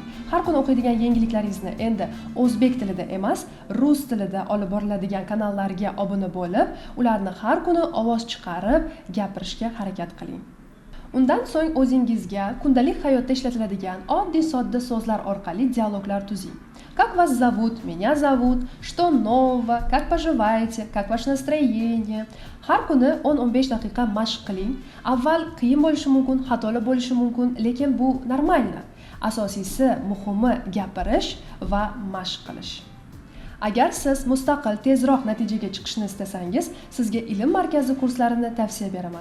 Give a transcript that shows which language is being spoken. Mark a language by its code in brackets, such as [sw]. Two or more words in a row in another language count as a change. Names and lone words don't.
[uz] Har kuni o'qiydigan yangiliklaringizni endi o'zbek tilida emas, rus tilida olib boriladigan kanallarga obuna bo'lib, ularni har kuni ovoz chiqarib, gapirishga harakat qiling. Undan so'ng o'zingizga kundalik hayotda ishlatiladigan oddiy sodda so'zlar orqali dialoglar tuzing. [ru] Как вас зовут? Меня зовут. Что нового? Как поживаете? Как ваше настроение? [uz] Har kuni 10-15 daqiqa mashq qiling. Avval qiyin bo'lishi mumkin, xatolar bo'lishi mumkin, lekin bu normalni. Asosiysi muhimi gapirish va mashq qilish. Agar siz mustaqil tezroq natijaga chiqishni istasangiz, sizga Ilm markazi kurslarini tavsiya beraman.